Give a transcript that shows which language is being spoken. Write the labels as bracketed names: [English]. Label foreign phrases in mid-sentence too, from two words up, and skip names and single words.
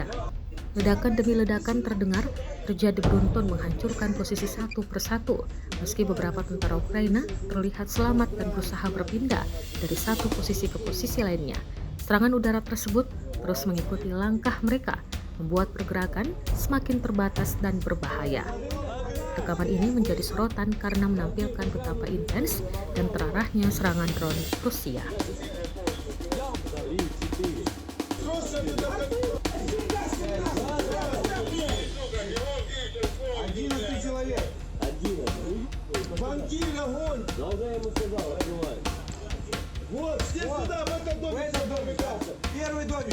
[Indonesian] Ledakan demi ledakan terdengar terjadi beruntun menghancurkan posisi satu persatu, meski beberapa tentara Ukraina terlihat selamat dan berusaha berpindah dari satu posisi ke posisi lainnya. Serangan udara tersebut terus mengikuti langkah mereka, membuat pergerakan semakin terbatas dan berbahaya. Rekaman ini menjadi sorotan karena menampilkan betapa intens dan terarahnya serangan drone Rusia. [Russian] Банкир, огонь! Долго я ему сказал, открывай. Вот, все сюда, в этот домик, первый домик.